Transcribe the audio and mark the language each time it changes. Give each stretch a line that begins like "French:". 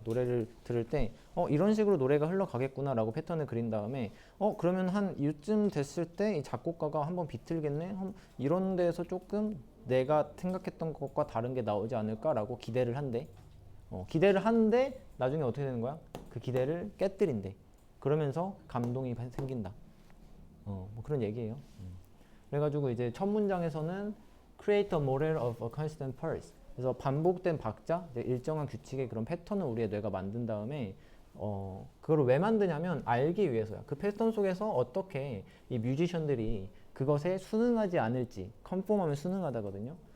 Korean: 노래를 들을 때 이런 식으로 노래가 흘러가겠구나 라고 패턴을 그린 다음에 그러면 한 이쯤 됐을 때 이 작곡가가 한번 비틀겠네? 이런 데에서 조금 내가 생각했던 것과 다른 게 나오지 않을까 라고 기대를 한대. 기대를 하는데 나중에 어떻게 되는 거야? 그 기대를 깨뜨린대. 그러면서 감동이 생긴다. 뭐 그런 얘기예요. 그래가지고 이제 첫 문장에서는
English: create a model of a constant pulse.
Korean: 그래서 반복된 박자, 일정한 규칙의 그런 패턴을 우리의 뇌가 만든 다음에 그걸 왜 만드냐면 알기 위해서야. 그 패턴 속에서 어떻게 이 뮤지션들이 그것에 순응하지 않을지. conform하면 순응하다거든요.